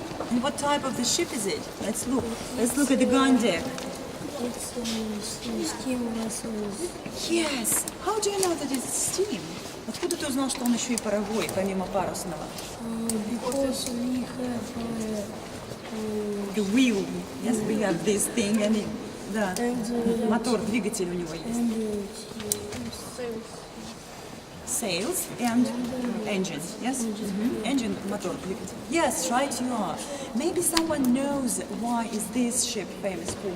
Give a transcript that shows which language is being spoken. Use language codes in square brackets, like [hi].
[en] And what type of the ship is it? Let's look. Let's look at the gun deck. It's steam vessels. Yes. How do you know that it's steam? [ru] Откуда ты узнал, что он еще и паровой, помимо парусного? [en] Because we have The wheel. Yes, we have this thing and да. [ru] Мотор, двигатель у него есть. [en] Sails and engines. Yes? [ru] Engine, мотор, двигатель. [en] Yes, right you are. Maybe someone knows why is this ship famous for.